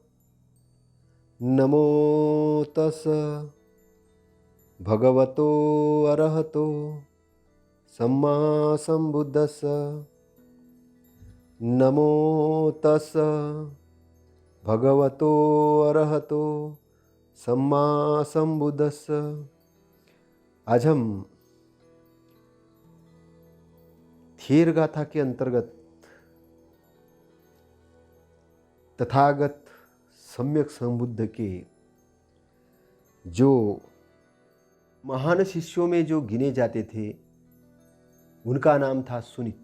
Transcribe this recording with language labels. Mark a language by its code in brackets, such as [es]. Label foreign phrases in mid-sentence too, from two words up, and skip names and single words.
[pi] नमो तस्सः भगवतो अरहतो सम्मा सम्बुद्धस्स। नमो तस्सः भगवतो अरहतो सम्मा सम्बुद्धस्स। [hi] आज हम थेर गाथा के अंतर्गत तथागत सम्यक संबुद्ध के जो महान शिष्यों में जो गिने जाते थे उनका नाम था सुनीत।